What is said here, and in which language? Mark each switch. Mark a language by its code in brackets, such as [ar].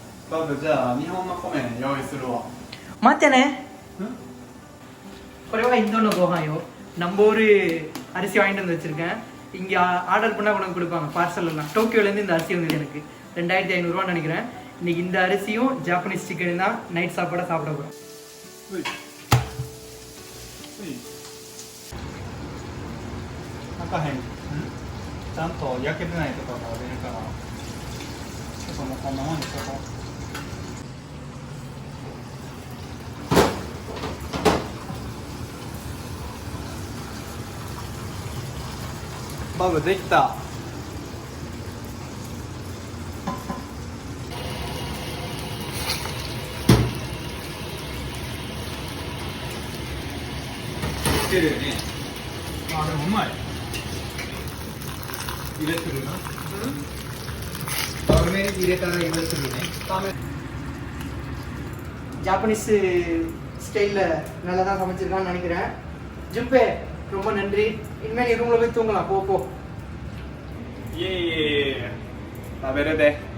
[ja] バブ、じゃあ日本の米用意するわ。待ってね。これはインドのご飯よ。 [ta] நம்ம ஒரு அரிசி வாங்கிட்டு வந்து வச்சிருக்கேன். இங்கே ஆர்டர் பண்ணால் கொண்டு கொடுப்பாங்க பார்சல் எல்லாம். டோக்கியோலேருந்து இந்த அரிசி வந்தது எனக்கு 2500 நினைக்கிறேன். இன்னைக்கு இந்த அரிசியும் ஜாப்பனீஸ் சிக்கன் தான் நைட் சாப்பாடாக சாப்பிட போகிறோம். [ja] 開かへん。ちゃんと焼けてないところが出るから、ちょっともうこんなもんにしとこう。バブできた。つけるよね。あ、でもうまい。入れてるな。 और入れたら入れてるね。 [ta] ஜாப்பனீஸ் ஸ்டைலில் நல்லா தான் சமைச்சிருக்கான்னு நினைக்கிறேன். ஜும்பே ரொம்ப நன்றி. இனிமேல் நீ ரூமில் போய் தூங்கலாம். போ போ. [ja] イエーイ食べるで